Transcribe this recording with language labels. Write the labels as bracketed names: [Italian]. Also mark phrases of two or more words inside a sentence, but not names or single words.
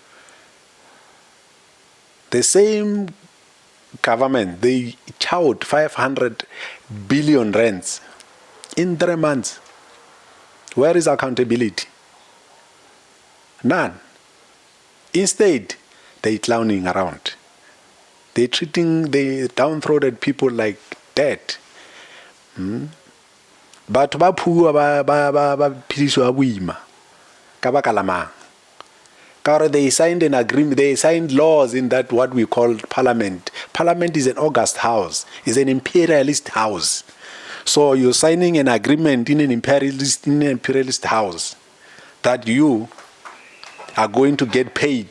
[English] The same government, they chowed 500 billion rands in 3 months. Where is accountability? None. Instead, they clowning around. They're treating the downtrodden people like dead. [Southern Sotho] But ba puwa ba phidiswa boima ka baka la mang? [English] They signed an agreement, they signed laws in that what we call parliament. Parliament is an august house, is an imperialist house. So you're signing an agreement in an imperialist house that you are going to get paid.